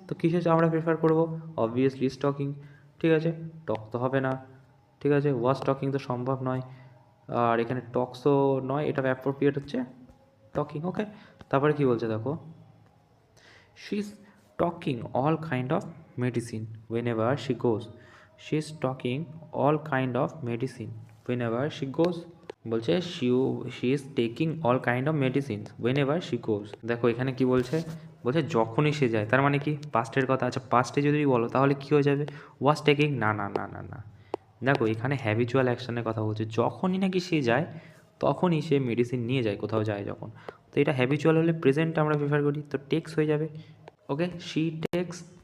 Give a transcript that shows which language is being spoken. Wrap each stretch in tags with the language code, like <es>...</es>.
<bn>তো কিসে আমরা প্রেফার করবো,</bn> <en>obviously is talking,</en> <bn>ঠিক আছে। টক তো হবে না, ঠিক আছে, ওয়াজ টকিং তো সম্ভব নয়, আর এখানে টক্সও নয়, এটা অ্যাপ্রোপ্রিয়েট হচ্ছে টকিং।</bn> <en>okay,</en> <bn>তারপরে কি বলছে দেখো,</bn> <en>She is talking all kind of medicine whenever she goes. She is talking all kind of medicine whenever she goes.</en> <bn>বলছে</bn> <en>she is taking all kind of medicines whenever she goes.</en> <bn>দেখো এখানে কি বলছে, যখনই সে যায়, তার মানে কি পাস্টের কথা। আচ্ছা, পাস্টে যদি বলো তাহলে কি হয়ে যাবে, ওয়াজ টেকিং, না। দেখো এখানে হ্যাবিচুয়াল অ্যাকশনের কথা বলছে, যখনই নাকি সে যায় তখনই সে মেডিসিন নিয়ে যায়, কোথাও যায় যখন। তো এটা হ্যাবিচুয়াল হলে প্রেজেন্ট আমরা প্রেফার করি, তো টেক্স হয়ে যাবে। ওকে,</bn> <en>She takes.</en>